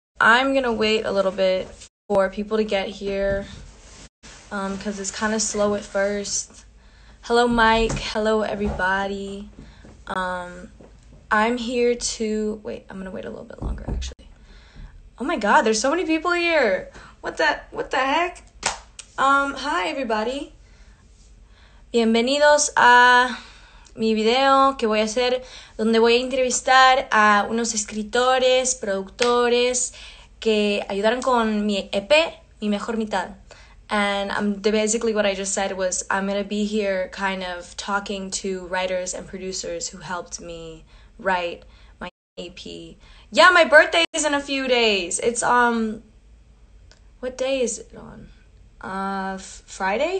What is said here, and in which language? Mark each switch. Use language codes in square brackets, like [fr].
[en] I'm gonna wait a little bit for people to get here because it's kind of slow at first. Hello, Mike. Hello, everybody. I'm here to wait. I'm gonna wait a little bit longer, actually. Oh my God, there's so many people here. What the heck? Hi, everybody. [es] Bienvenidos a mi video que voy a hacer donde voy a entrevistar a unos escritores, productores que ayudaron con mi EP, Mi Mejor Mitad. [en] And basically what I just said was I'm going to be here kind of talking to writers and producers who helped me write my EP. Yeah, my birthday is in a few days. It's, what day is it on? Friday?